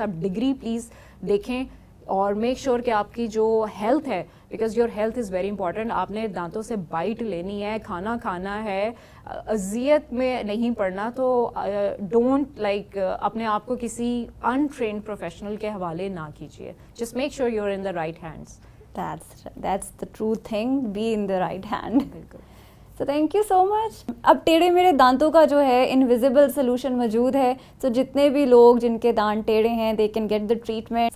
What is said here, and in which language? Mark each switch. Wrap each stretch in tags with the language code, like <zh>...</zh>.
<ur>آپ degree please دیکھیں اور میک شیور کہ آپ کی جو ہیلتھ ہے,</ur> <en>Because your health is very important.</en> <ur>آپ نے دانتوں سے بائٹ لینی ہے, کھانا کھانا ہے, اذیت میں نہیں پڑنا. تو</ur> <en>don't like</en> <ur>اپنے آپ کو کسی انٹرینڈ پروفیشنل کے حوالے نہ کیجیے.</ur> <en>Just make sure you are in the right hands. That's the true thing, be in the right hand.</en> <ur>بالکل.</ur> <en>So thank you so much.</en> <ur>اب ٹیڑھے میرے دانتوں کا جو ہے انویزیبل سولوشن موجود ہے. سو جتنے بھی لوگ جن کے دانت ٹیڑھے ہیں</ur> <en>they can get the treatment.</en>